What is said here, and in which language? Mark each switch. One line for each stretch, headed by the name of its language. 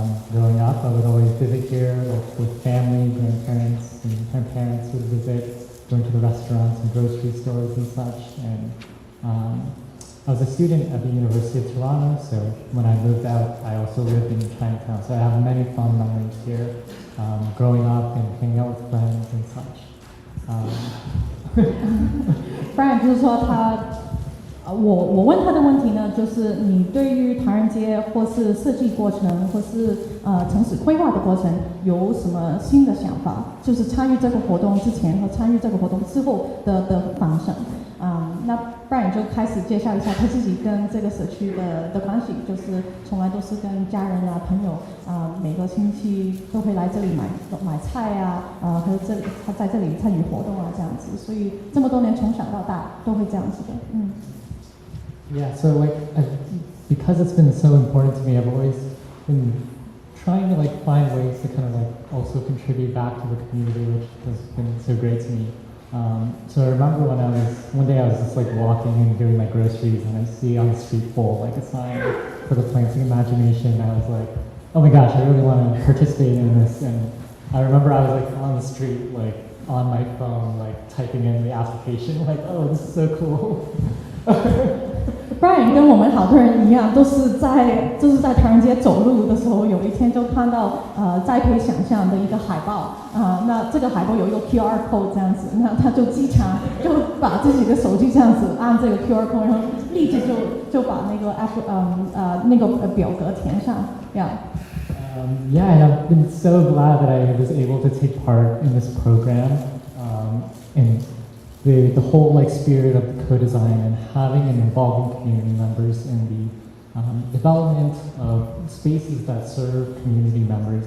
English: Growing up, I would always visit here, like with family, grandparents, and my parents would visit, going to the restaurants and grocery stores and such. And I was a student at the University of Toronto, so when I moved out, I also lived in Chinatown. So I have many fond memories here, growing up and hanging out with friends and such.
Chinese: Brian 就是说我问他的问题呢，就是你对于唐人街或是设计过程，或是城市规划的过程有什么新的想法？就是参与这个活动之前和参与这个活动之后的方向。那 Brian 就开始介绍一下他自己跟这个社区的关系，就是从来都是跟家人啊、朋友每个星期都会来这里买菜啊，和他在这里参与活动啊这样子，所以这么多年从小到大都会这样子的。
English: Yeah, so because it's been so important to me, I've always been trying to find ways to kind of also contribute back to the community, which has been so great to me. So I remember one day I was just walking and doing my groceries, and I see on the street pole a sign for the Planting Imagination, and I was like, oh my gosh, I really want to participate in this. And I remember I was on the street, on my phone, typing in the application, oh, this is so cool.
Chinese: Brian 跟我们好多人一样，都是在唐人街走路的时候，有一天就看到栽培想象的一个海报那这个海报有一个 QR code 这样子，那他就经常就把自己的手机这样子按这个 QR code， 然后立即就把那个表格填上 ，Yeah.
English: Yeah, and I've been so glad that I was able to take part in this program, and the whole spirit of the co-design and having and involving community members in the development of spaces that serve community members.